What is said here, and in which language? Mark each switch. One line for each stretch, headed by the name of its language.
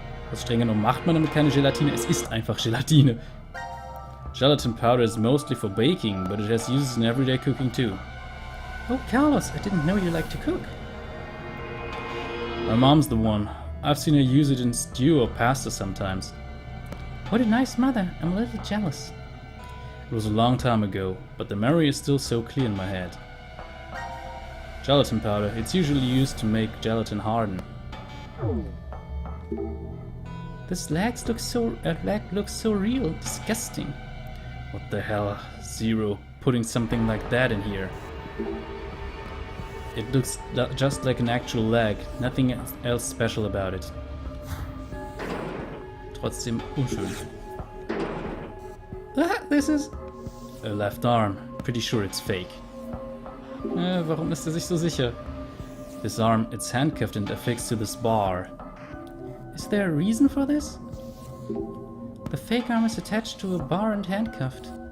German: Was streng genommen macht man damit keine Gelatine? Es ist einfach Gelatine.
English: Gelatin powder is mostly for baking, but it has uses in everyday cooking too. Oh, Carlos, I didn't know you like to cook. My mom's the one. I've seen her use it in stew or pasta sometimes. What a nice mother. I'm a little jealous. It was a long time ago, but the memory is still so clear in my head. Gelatin powder. It's usually used to make gelatin harden. This leg looks so real. Disgusting. What the hell? Zero putting something like that in here. It looks just like an actual leg. Nothing else special about it.
German: Trotzdem unschön.
English: Ah, this is... A left arm. Pretty sure it's fake.
German: Warum ist er sich so sicher?
English: This arm, it's handcuffed and affixed to this bar. Is there a reason for this? The fake arm is attached to a bar and handcuffed.